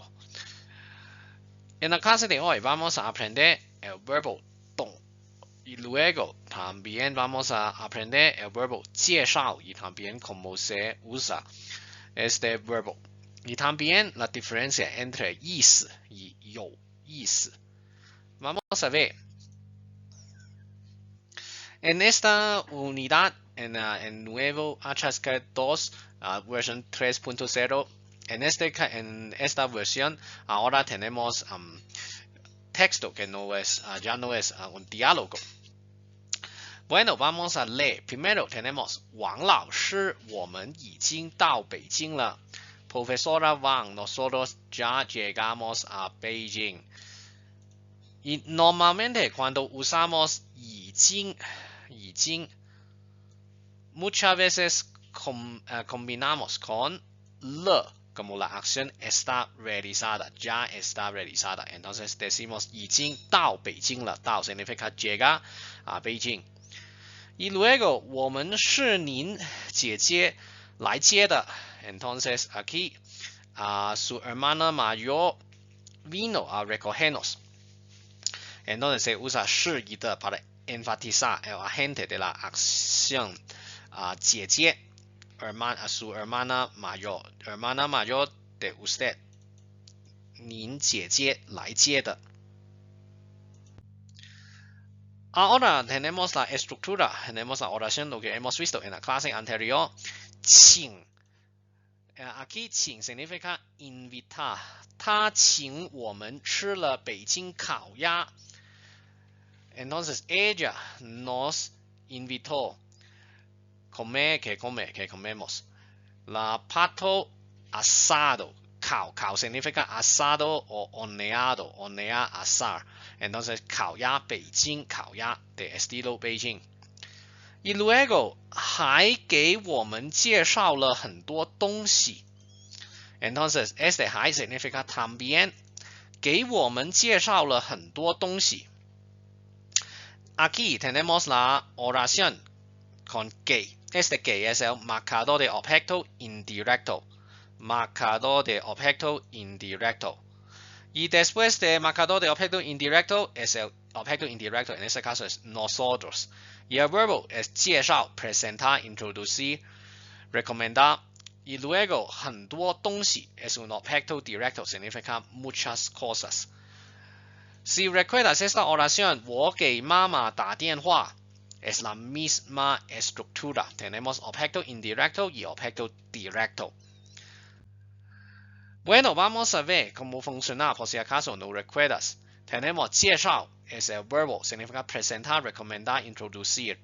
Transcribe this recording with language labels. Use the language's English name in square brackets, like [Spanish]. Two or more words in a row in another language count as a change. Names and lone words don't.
[Spanish] En la clase de hoy vamos a aprender el verbo 懂 y luego también vamos a aprender el verbo 介绍 y también cómo se usa este verbo. Y también la diferencia entre 意思 y 有意思. Vamos a ver. En esta unidad, en el nuevo HSK2 versión 3.0, en esta versión ahora tenemos texto que ya no es un diálogo. Bueno, vamos a leer. Primero tenemos [Chinese] 王老师，我们已经到北京了。 [Spanish] Profesora Wang, nosotros ya llegamos a Beijing. Y normalmente cuando usamos 已经 muchas veces combinamos con le, como la acción está realizada, ya está realizada. Entonces decimos [Chinese] 已经到北京了， [Spanish] 到 significa llega a Beijing. Y luego [Chinese] 我们是您姐姐来接的。 [Spanish] Entonces aquí su hermana mayor vino a recogernos. Entonces se usa 是一的 para enfatizar el agente de la acción. 姐姐 su hermana mayor de usted. [Chinese] 您姐姐来接的。 [Spanish] Ahora tenemos la estructura, tenemos la oración, lo que hemos visto en la clase anterior. 请 aquí 请 significa invitar. [Chinese] 他请我们吃了北京烤鸭。 [Spanish] Entonces ella nos invitó que comemos. La pato asado. 烤 significa asado o horneado, hornear, asar. Entonces [Chinese] 烤鸭北京烤鸭 [Spanish] de estilo Beijing. Y luego [Chinese] 还给我们介绍了很多东西。 [Spanish] Entonces este 还 significa también [Chinese] 给我们介绍了很多东西。 [Spanish] Aquí tenemos la oración con que. Este que es el marcador de objeto indirecto. Marcador de objeto indirecto. Y después de marcador de objeto indirecto es el objeto indirecto, en este caso es nosotros. Y el verbo es 介绍, presentar, introducir, recomendar. Y luego [Chinese] 很多东西 [Spanish] es un objeto directo, significa muchas cosas. Si recuerdas esta oración, [Chinese] 我给妈妈打电话 [Spanish] es la misma estructura. Tenemos objeto indirecto y objeto directo. Bueno, vamos a ver cómo funciona por si acaso no recuerdas. Tenemos 介绍 es el verbo, significa presentar, recomendar, introducir.